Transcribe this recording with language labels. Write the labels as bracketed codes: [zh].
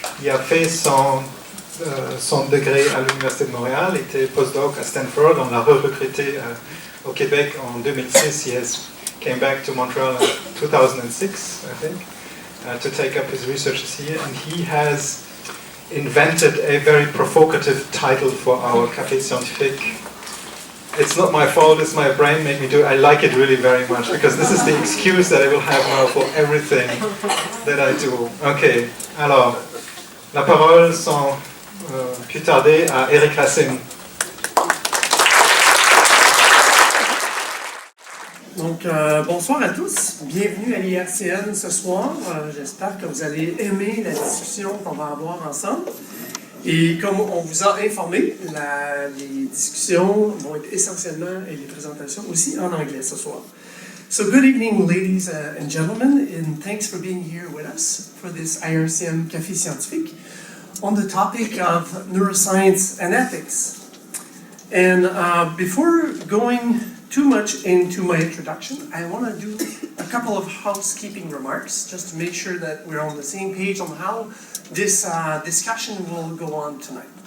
[fr] Il a fait son degré à l'Université de Montréal, était postdoc à Stanford, on l'a recruté au Québec en 2006. [en] He came back to Montreal in 2006, I think, to take up his research here, and he has invented a very provocative title for our Café scientifique. It's not my fault, it's my brain made me do it. I like it really very much because this is the excuse that I will have now for everything that I do. [fr] Ok, alors, la parole sans plus tarder à Eric Racine. Donc, bonsoir à tous. Bienvenue à l'IRCM ce soir. J'espère que vous allez aimer la discussion qu'on va avoir ensemble. Et comme on vous a informé, les discussions vont être essentiellement, et les présentations aussi, en anglais ce soir. [en] So good evening, ladies and gentlemen, and thanks for being here with us for this IRCM Café Scientifique on the topic of neuroscience and ethics. And before going too much into my introduction, I want to do a couple of housekeeping remarks just to make sure that we're on the same page on how this discussion will go on tonight.